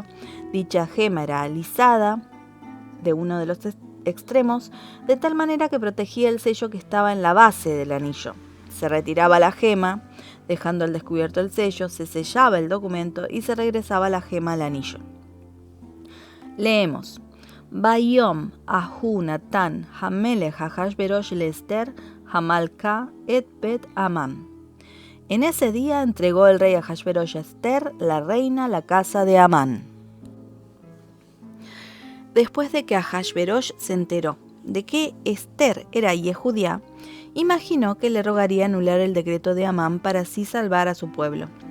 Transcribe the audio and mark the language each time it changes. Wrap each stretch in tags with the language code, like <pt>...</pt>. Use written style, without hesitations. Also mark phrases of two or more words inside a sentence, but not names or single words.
<es>Dicha gema era alisada de uno de los extremos, de tal manera que protegía el sello que estaba en la base del anillo. Se retiraba la gema, dejando al descubierto el sello, se sellaba el documento y se regresaba la gema al anillo. Leemos:</es> <he>ביום ההוא נתן המלך אחשורוש לאסתר המלכה את בית המן.</he> <es>En ese día entregó el rey Ahasverosh a Esther, la reina, la casa de Amán. Después de que Ahasverosh se enteró de que Esther era Yehudía, imaginó que le rogaría anular el decreto de Amán para así salvar a su pueblo.</es>